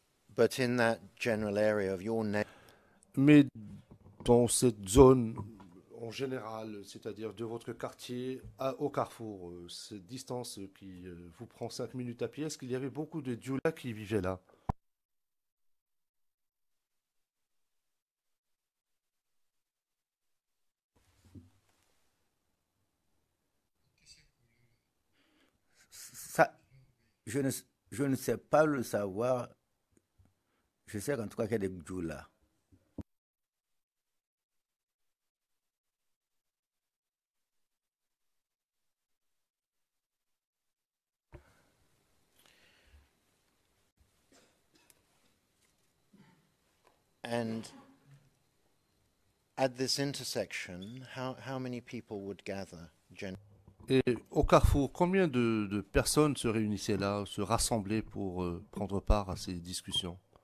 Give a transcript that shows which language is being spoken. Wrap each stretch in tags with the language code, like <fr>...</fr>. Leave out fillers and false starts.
<en>But in that general area of your</en> <fr>Mais dans cette zone en général, c'est-à-dire de votre quartier au carrefour, cette distance qui vous prend 5 minutes à pied, est-ce qu'il y avait beaucoup de Dioula qui vivaient là? Ça, je ne, je ne sais pas le savoir. Je sais qu'en tout cas qu'il y a des Djoula.</fr> <en>And at this intersection, how many people would gather?</en> <fr>Et au carrefour, combien de personnes se réunissaient là, se rassemblaient pour prendre part à ces discussions?</fr>